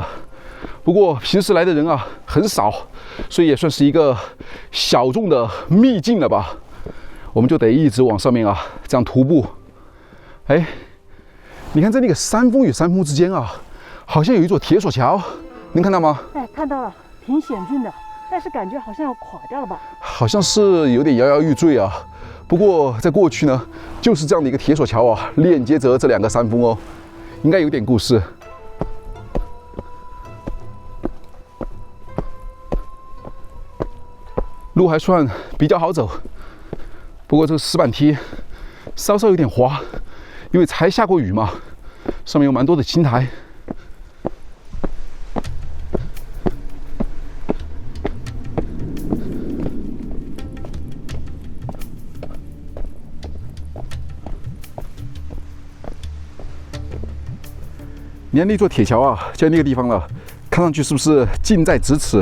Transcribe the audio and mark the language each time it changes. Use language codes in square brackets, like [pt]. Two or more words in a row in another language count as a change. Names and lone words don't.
[zh] 不過平時來的人很少，所以也算是一個小眾的秘境了吧。我們就得一直往上面這樣徒步。哎，你看在那個山峰與山峰之間好像有一座鐵索橋，能看到嗎？哎，看到了，挺險峻的，但是感覺好像要垮掉了吧？好像是有點搖搖欲墜不過在過去呢，就是這樣的一個鐵索橋鏈接着這兩個山峰應該有點故事。路還算比較好走，不過這個石板梯稍稍有點滑，因為才下過雨嘛，上面有蠻多的青苔。你看那座鐵橋就在那個地方了，看上去是不是近在咫尺？